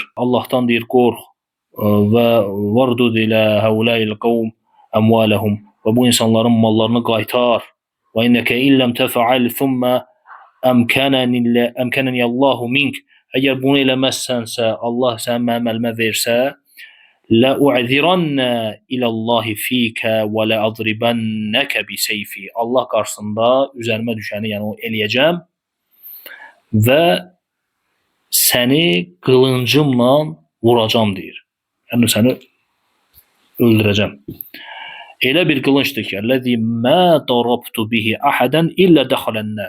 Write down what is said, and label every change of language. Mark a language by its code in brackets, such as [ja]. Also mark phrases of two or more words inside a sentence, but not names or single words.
[az] Allahdan deyir, qorx və [ar] واردد إلى هؤلاء القوم أموالهم. [az] Və bu insanların mallarını qaytar. [ar] وإنك إن لم تفعل ثم أمكنني الله منك. [az] Əgər bunu eləməzsənsə, Allah sənin mənim əlimə versə, [ar] لَأُعْذِرَنَّ إِلَى اللّٰهِ ف۪يكَ وَلَأَضْرِبَنَّكَ بِسَيْفِي. [az] Allah qarşısında üzərimə düşəni, yəni o eləyəcəm və səni qılıncımla vuracam deyir. Yəni səni öldürəcəm. Elə bir qılınçdır ki, [ar] "الذي ما ضربت به أحدا إلا دخل النار."